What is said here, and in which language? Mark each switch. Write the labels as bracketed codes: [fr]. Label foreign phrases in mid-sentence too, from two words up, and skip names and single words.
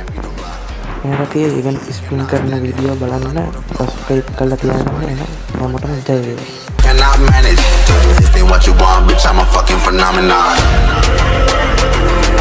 [si] මේකට තියෙන [en] event spin [si] කරන වීඩියෝ බලන්න සබ්ස්ක්‍රයිබ් කරලා තියාගන්න. එහෙනම් හැමෝටම ජය වේවා. [en] Cannot manage. This ain't what you want, bitch. I'm a fucking phenomenon.